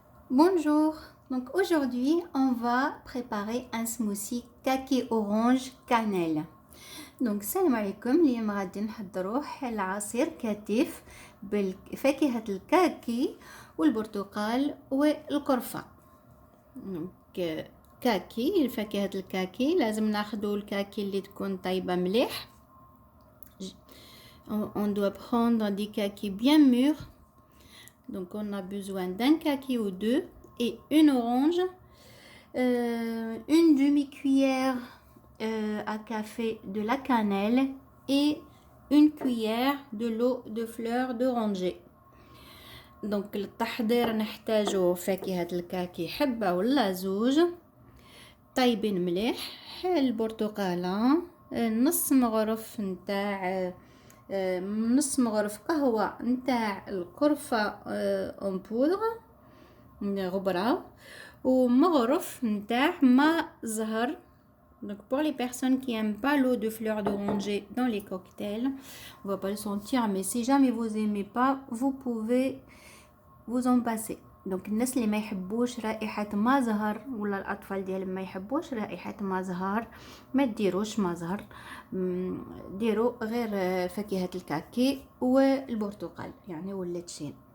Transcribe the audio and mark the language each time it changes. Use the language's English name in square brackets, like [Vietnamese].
[French] Bonjour, donc aujourd'hui on va préparer un smoothie kaki orange cannelle. [Arabic] Donc salam عليكم اليوم غادي نحضروا العصير كتيف بالفاكهة الكاكي والبرتقال والقرفة. دونك كاكي فاكهة الكاكي لازم ناخدو الكاكي اللي تكون طيبة مليح. [French] On doit prendre des kakis bien mûrs. Donc on a besoin d'un kaki ou deux et une orange, une demi-cuillère à café de la cannelle et une cuillère de l'eau de fleur d'oranger. [Arabic] Donc للتحضير نحتاجو فاكهة الكاكي حبة ولا زوج طيبين مليح، البرتقالة، نص مغرف نتاع نص مغرف قهوة نتاع القرفة [French] اون بودغ غبرة، [Arabic] ومغرف نتاع ماء زهر. [French] Donc pour les personnes qui aiment pas l'eau de fleur d'oranger dans les cocktails, on va pas le sentir, mais si jamais vous aimez pas, vous pouvez vous en passer. [Arabic] دونك الناس اللي ما يحبوش رائحة ما زهر ولا الاطفال ديالهم ما يحبوش رائحة ما زهر ما ديروش ما زهر، ديروا غير فاكهة الكاكي والبرتقال يعني ولا تشين.